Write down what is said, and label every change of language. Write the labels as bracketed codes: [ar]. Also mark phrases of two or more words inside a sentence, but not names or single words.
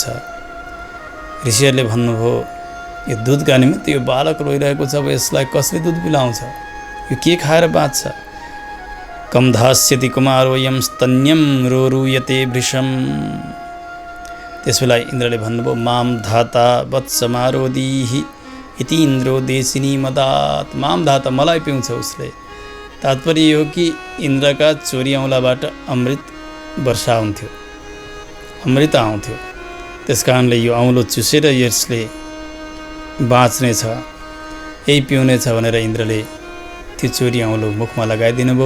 [ne] ऋषिहरूले भन्नुभयो यो दुधका निमित्त यो बालक रोइरहेको छ, अब यसलाई कसले दुध पिलाउँछ? यो के खाएर बाँच्छ? [sa] कम धास्यति कुमारोयम स्तन्यम रोरुयते वृषम। [ne] त्यसबेला इन्द्रले भन्नुभयो [sa] माम धाता वत्समारोदीहि इति इन्द्रो देशिनी मदात। माम धाता, [ne] मलाई पिउँछ उसले। तात्पर्य यो कि इन्द्रका चोरी औँलाबाट अमृत वर्षा हुन्थ्यो, अमृत आउँथ्यो। त्यस कारणले यो औँलो चुसेर यसले बाँच्नेछ, यही पिउनेछ भनेर इन्द्रले त्यो चोरी औँलो मुखमा लगाइदिनु भयो।